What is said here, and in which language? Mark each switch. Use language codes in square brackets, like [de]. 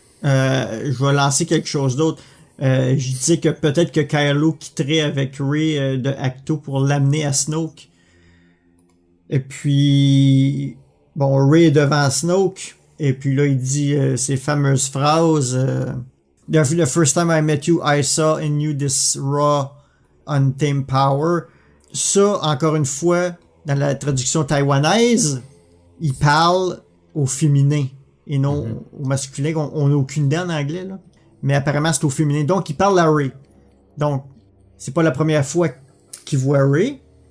[fr] Je vais lancer quelque chose d'autre. Je disais que peut-être que Kylo quitterait avec Rey de Acto pour l'amener à Snoke. Et puis... Bon, Rey est devant Snoke. Et puis là, il dit ces fameuses phrases. [en] The first time I met you, I saw in you this raw, untamed power. [fr] Ça, encore une fois, dans la traduction taïwanaise, il parle au féminin et non au masculin. On n'a aucune idée en anglais, là. Mais apparemment, c'est au féminin. Donc, il parle à Rey. Donc, c'est pas la première fois qu'il voit Rey.